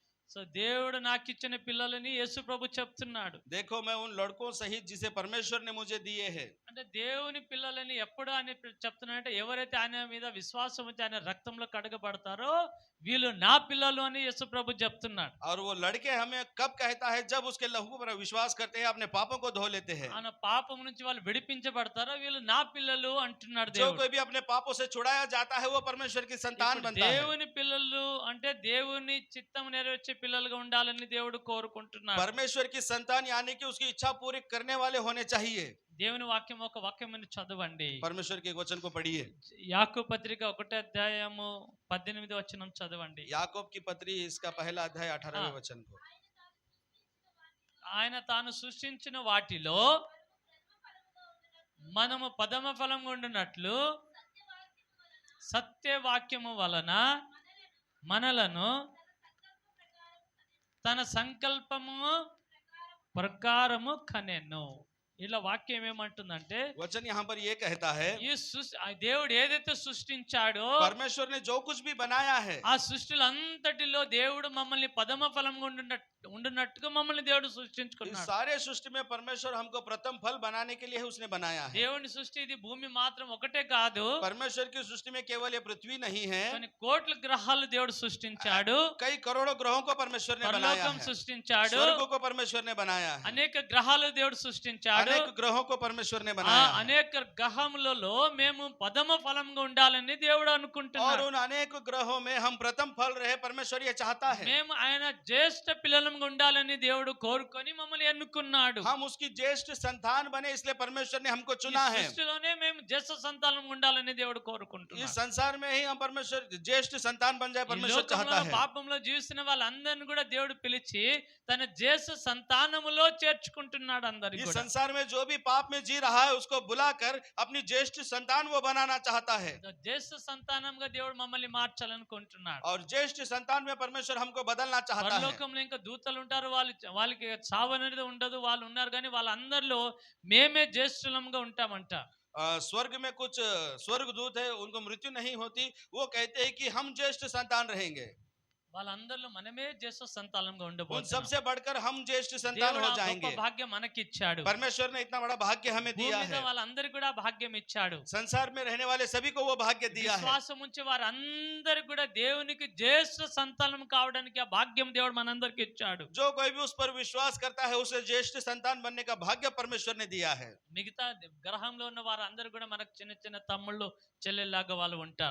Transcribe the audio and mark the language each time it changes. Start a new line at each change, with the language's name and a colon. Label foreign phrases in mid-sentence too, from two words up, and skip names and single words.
Telugu: సో దేవుడు నాకు ఇచ్చిన పిల్లలని యేసు ప్రభు చెప్తున్నాడు.
Hindi: देखो मैं उन लड़कों सहित जिसे परमेश्वर ने मुझे दिए हैं।
Telugu: అంటే దేవుని పిల్లలని ఎప్పుడు అని చెప్తున్నాడంటే ఎవరైతే ఆయన మీద విశ్వాసం ఉంచి ఆయన రక్తంలో కడగబడతారో వీళ్ళు నా పిల్లలు అని యేసు ప్రభు చెప్తున్నాడు.
Hindi: और वो लड़के हमें कब कहता है? जब उसके लहू पर विश्वास करते हैं, अपने पापों को धो लेते हैं।
Telugu: ఆయన పాపం నుంచి వాళ్ళు విడిపించబడతారో వీళ్ళు నా పిల్లలు అంటున్నాడు
Hindi: जो
Telugu: దేవుడు.
Hindi: कोई भी अपने पापों से छुड़ाया जाता है, वो परमेश्वर की संतान
Telugu: ఇప్పుడు
Hindi: बनता है।
Telugu: దేవుని పిల్లలు అంటే దేవుని చిత్తం నెరవేర్చే పిల్లలుగా ఉండాలని దేవుడు కోరుకుంటున్నాడు.
Hindi: परमेश्वर की संतान यानी कि उसकी इच्छा पूरी करने वाले होने चाहिए।
Telugu: దేవుని వాక్యం ఒక వాక్యం చదవండి.
Hindi: परमेश्वर के वचन को पढ़िए।
Telugu: యాకోబు పత్రిక 1వ అధ్యాయము 18వ వచనం చదవండి.
Hindi: याकूब की पत्री इसका पहला अध्याय 18वें वचन को।
Telugu: ఆయన తాను సృష్టించిన వాటిలో మనము పదమ ఫలం ఉండునట్లు సత్యవాక్యము వలన మనలను తన సంకల్పము ప్రకారము కనెను. ఇలా వాక్యం ఏమంటుందంటే
Hindi: वचन यहाँ पर ये कहता है,
Telugu: ఈ దేవుడు ఏదైతే సృష్టించాడో
Hindi: परमेश्वर ने जो कुछ भी बनाया है,
Telugu: ఆ సృష్టిలో అంతటిలో దేవుడు మమ్మల్ని పదమ ఫలంగా ఉండునట్టుగా మమ్మల్ని దేవుడు
Hindi: इस
Telugu: సృష్టించుకున్నాడు.
Hindi: सारे सृष्टि में परमेश्वर हमको प्रथम फल बनाने के लिए उसने बनाया है।
Telugu: దేవుని సృష్టి ఇది భూమి మాత్రం ఒకటే కాదు,
Hindi: परमेश्वर की सृष्टि में केवल ये पृथ्वी नहीं है,
Telugu: కొన్ని కోట్ల గ్రహాలు దేవుడు సృష్టించాడు.
Hindi: कई करोड़ों ग्रहों को परमेश्वर ने बनाया
Telugu: పరలోకం
Hindi: है।
Telugu: సృష్టించాడు.
Hindi: स्वर्ग को परमेश्वर ने बनाया है।
Telugu: అనేక గ్రహాలు దేవుడు సృష్టించాడు.
Hindi: अनेक ग्रहों को परमेश्वर ने
Telugu: ఆ
Hindi: बनाया है।
Telugu: అనేక గ్రహములలో మేము పదమ ఫలంగా ఉండాలని దేవుడు
Hindi: और
Telugu: అనుకుంటున్నాడు.
Hindi: उन अनेक ग्रहों में हम प्रथम फल रहे, परमेश्वर ये चाहता है।
Telugu: మేము ఆయన జ్యేష్ఠ పిల్లలంగా ఉండాలని దేవుడు కోరుకొని మమ్మల్ని ఎన్నుకున్నాడు.
Hindi: हम उसकी ज्येष्ठ संतान बने, इसलिए परमेश्वर ने हमको
Telugu: ఈ
Hindi: चुना है।
Telugu: సృష్టిలోనే మేము జ్యేష్ఠ సంతానం ఉండాలని దేవుడు
Hindi: इस
Telugu: కోరుకుంటున్నాడు.
Hindi: संसार में ही हम परमेश्वर ज्येष्ठ संतान बन जाए,
Telugu: ఈ
Hindi: परमेश्वर
Telugu: లోకంలో
Hindi: चाहता है।
Telugu: పాపంలో జీవిస్తున్న వాళ్ళందరిని కూడా దేవుడు పిలిచి తన జ్యేష్ఠ సంతానములో చేర్చుకుంటున్నాడు అందరికి
Hindi: इस
Telugu: కూడా.
Hindi: संसार में जो भी पाप में जी रहा है, उसको बुलाकर अपनी ज्येष्ठ संतान वो बनाना चाहता है।
Telugu: జ్యేష్ఠ సంతానంగా దేవుడు మమ్మల్ని మార్చాలనుకుంటున్నాడు.
Hindi: और ज्येष्ठ संतान में परमेश्वर हमको बदलना चाहता है।
Telugu: పరలోకంలో ఇంకా దూతలు ఉంటారు, వాళ్ళకి చావు అనేది ఉండదు, వాళ్ళు ఉన్నారు కానీ వాళ్ళందరిలో మేమే జ్యేష్ఠులంగా ఉంటామంట.
Hindi: स्वर्ग में कुछ स्वर्ग दूत है, उनको मृत्यु नहीं होती। वो कहते हैं कि हम ज्येष्ठ संतान रहेंगे।
Telugu: వాళ్ళందరిలో మనమే జ్యేష్ఠ సంతానంగా
Hindi: उन
Telugu: ఉండబోతున్నాం.
Hindi: सबसे बढ़कर हम ज्येष्ठ संतान
Telugu: దేవుడు
Hindi: हो
Telugu: ఆ గొప్ప
Hindi: जाएंगे।
Telugu: భాగ్యం మనకి ఇచ్చాడు.
Hindi: परमेश्वर ने इतना बड़ा भाग्य हमें
Telugu: భూమి
Hindi: दिया
Telugu: మీద
Hindi: है।
Telugu: వాళ్ళందరికీ కూడా భాగ్యం ఇచ్చాడు.
Hindi: संसार में रहने वाले सभी को वो भाग्य दिया है।
Telugu: విశ్వాసం ఉంచి వారందరికీ కూడా దేవునికి జ్యేష్ఠ సంతానం కావడానికి ఆ భాగ్యం దేవుడు మనందరికి ఇచ్చాడు.
Hindi: जो कोई भी उस पर विश्वास करता है, उसे ज्येष्ठ संतान बनने का भाग्य परमेश्वर ने दिया है।
Telugu: మిగతా గ్రహంలో ఉన్న వారందరూ కూడా మనకు చిన్న చిన్న తమ్ముళ్ళు చెల్లెల్లాగా వాళ్ళు ఉంటారు.